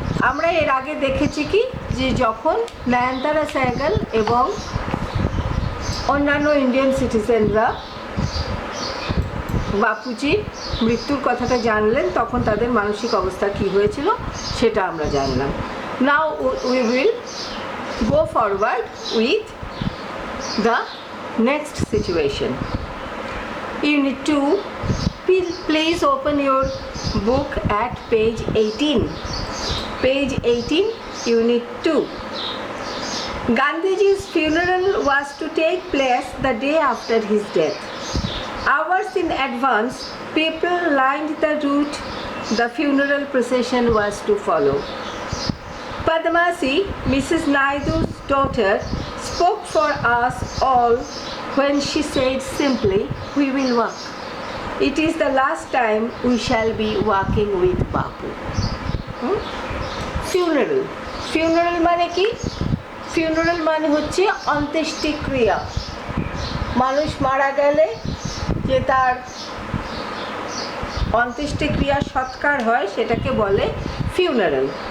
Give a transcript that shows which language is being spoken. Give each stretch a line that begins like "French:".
Bangla: আমরা এর আগে দেখেছি কি যে যখন নয়নতারা সহগল এবং অন্যান্য ইন্ডিয়ান সিটিজেনরা বাপুজির মৃত্যুর কথাটা জানলেন তখন তাদের মানসিক অবস্থা কী হয়েছিল সেটা আমরা জানলাম।
English: Now we will go forward with the next situation. Unit 2, please open your book at page 18. Page 18, Unit 2. Gandhiji's funeral was to take place the day after his death. Hours in advance, people lined the route the funeral procession was to follow. Padmasi, Mrs. Naidu's daughter, spoke for us all when she said simply, "We will walk. It is the last time we shall be walking with Bapu." Funeral.
Bangla: Funeral মানে কি? Funeral মানে হচ্ছে অন্ত্যেষ্টিক্রিয়া। মানুষ মারা গেলে যে তার অন্ত্যেষ্টিক্রিয়া সৎকার হয় সেটাকে বলে ফিউনারাল।